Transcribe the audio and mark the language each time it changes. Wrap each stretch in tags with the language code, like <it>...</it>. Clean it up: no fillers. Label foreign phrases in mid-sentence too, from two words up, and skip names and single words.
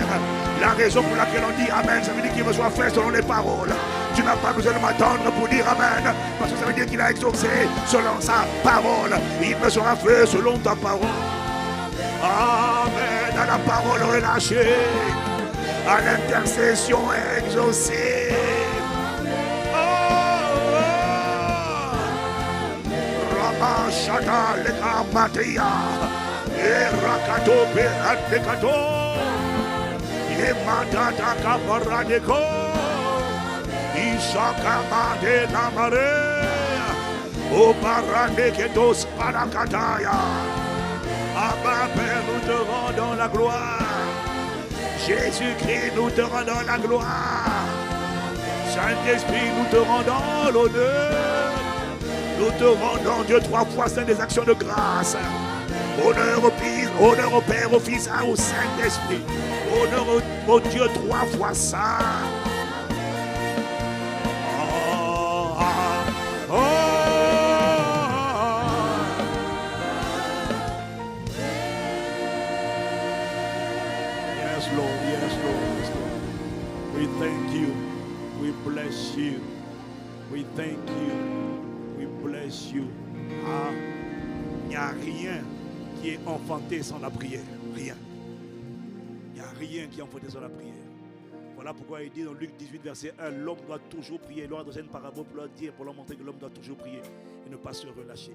<fr>La raison pour laquelle on dit Amen, ça veut dire qu'il me soit fait selon les paroles. Tu n'as pas besoin de m'attendre pour dire Amen, parce que ça veut dire qu'il a exaucé selon sa parole. Il me sera fait selon ta parole. Amen, à la parole relâchée, à l'intercession exaucée. Ramashata leka matia, erakato beratekato, yematata kaparadeko, ishakamade namare, oparadeketos parakataya. Abba Père, nous te rendons la gloire. Jésus-Christ, nous te rendons la gloire. Saint-Esprit, nous te rendons l'honneur. Nous te rendons, Dieu, 3 fois saint des actions de grâce. Honneur au Fils, honneur au Père, au Fils et au Saint-Esprit. Honneur au Dieu 3 fois saint.</fr> <en>Yes, Lord. Yes, Lord. We thank you. We bless you. We thank you. We bless you.</en> <fr>Ah, il n'y a rien qui est enfanté sans la prière. Rien. Il n'y a rien qui est enfanté sans la prière. Voilà pourquoi il dit dans Luc 18, verset 1, l'homme doit toujours prier. Il leur a donné une parabole pour leur montrer que l'homme doit toujours prier et ne pas se relâcher.</fr>